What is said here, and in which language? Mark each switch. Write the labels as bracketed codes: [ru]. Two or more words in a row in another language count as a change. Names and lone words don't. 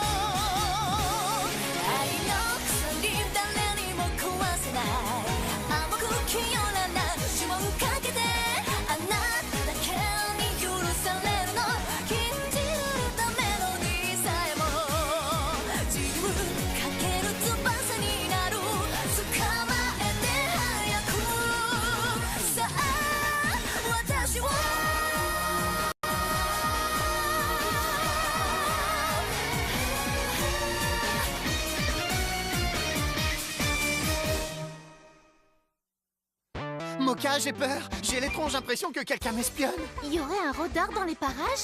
[ja] 愛の鎖誰にも壊せない甘く清らな呪文かけてあなただけに許されるの禁じたメロディーさえも自由かける翼になる捕まえて早くさあ私を [fr] Mocha, j'ai peur. J'ai l'étrange impression que quelqu'un m'espionne. Il y aurait un rôdeur dans les parages?